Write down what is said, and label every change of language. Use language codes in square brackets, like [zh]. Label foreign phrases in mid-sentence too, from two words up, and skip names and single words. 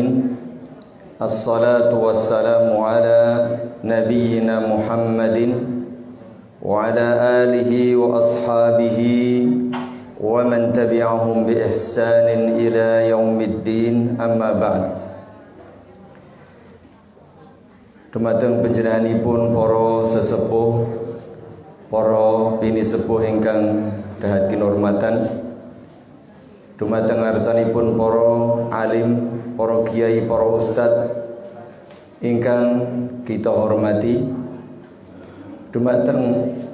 [ar] الصلاة والسلام على نبينا محمد وعلى آله وأصحابه ومن تبعهم بإحسان إلى يوم الدين، أما بعد. [jv] Dumateng panjenenganipun para sesepuh, para bini sepuh ingkang dahat kinurmatan, dumateng ngarsanipun para alim, para kiai, para ustad ingkang kita hormati, dumateng